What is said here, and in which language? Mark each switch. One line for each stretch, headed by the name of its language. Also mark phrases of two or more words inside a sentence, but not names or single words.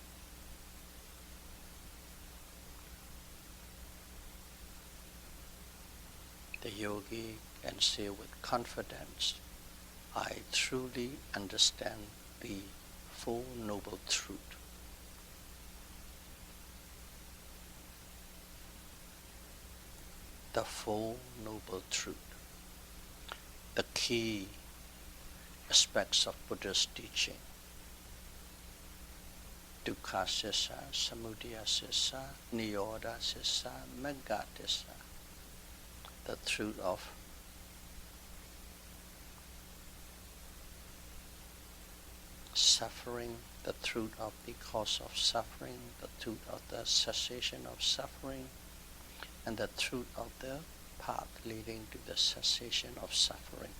English: the yogi can say with confidence, I truly understand the Four Noble Truth. The Four Noble Truth, the key aspects of Buddha's teaching.
Pali: Dukkha sissa, samudaya sissa, nirodha sissa, magga sissa.
English: The truth of suffering, the truth of the cause of suffering, the truth of the cessation of suffering, and the truth of the path leading to the cessation of suffering.